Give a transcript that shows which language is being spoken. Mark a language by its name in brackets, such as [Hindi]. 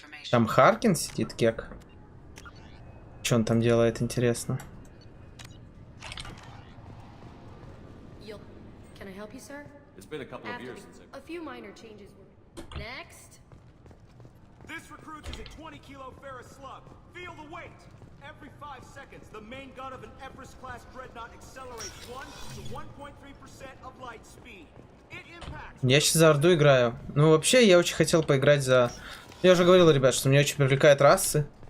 [Russian] Там Харкин сидит, кек. Что он там делает, интересно? [English] It's been a couple of years since A few minor changes were... Next. This recruits is a 20-kilo ferrous slug. Feel the weight. Every 5 seconds, the main gun of an Everest-class dreadnought accelerates 1 to 1.3% of light speed. It impacts... [Russian] Я сейчас за Орду играю. Ну, вообще, я очень хотел поиграть за... Я уже говорил, ребят, что меня очень привлекают расы.